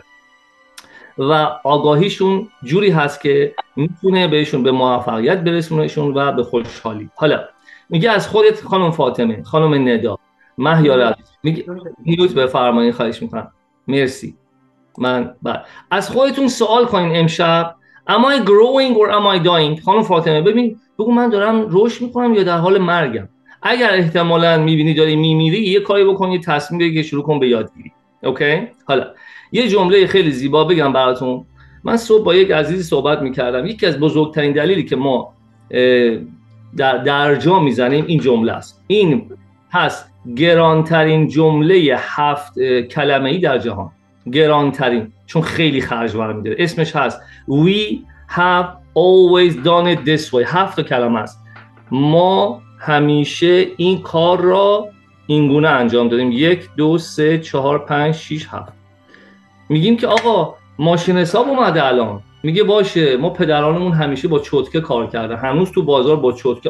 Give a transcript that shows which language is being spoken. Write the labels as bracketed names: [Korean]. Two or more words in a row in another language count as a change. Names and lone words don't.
[Persian] و آگاهیشون جوری هست که میتونه بهشون به موفقیت برسونهشون و به خوشحالی. حالا میگه از خودت خانم فاطمه، خانم ندا، مهیار عزیز، میگه میوت بفرمایید خواهش میکنم. مرسی. من بعد از خودتون سوال کنین امشب [English] am I growing or am I dying؟ [Persian] خانم فاطمه بگو من دارم رشد میکنم یا در حال مرگم. اگر احتمالاً میبینی داری میمیری یه کاری بکن، یه تصمیم بگیر، شروع کن به یادگیری. اوکی؟ حالا یه جمله خیلی زیبا بگم براتون. من صبح با یک عزیزی صحبت میکردم، یکی از بزرگترین دلیلی که ما در جا میزنیم این جمله است. این هست گرانترین جمله 7 کلمه‌ای در جهان، گرانترین، چون خیلی خرج برمی‌داره. اسمش هست [English] We have always done it this way. [Persian] 7 کلمه است. ما همیشه این کار را اینگونه انجام دادیم. 1 2 3 4 5 6 7. میگیم که آقا ماشین حساب اومده الان، میگه باشه ما پدرانمون همیشه با چوتکه کار کرده، هنوز تو بازار با چوتکه.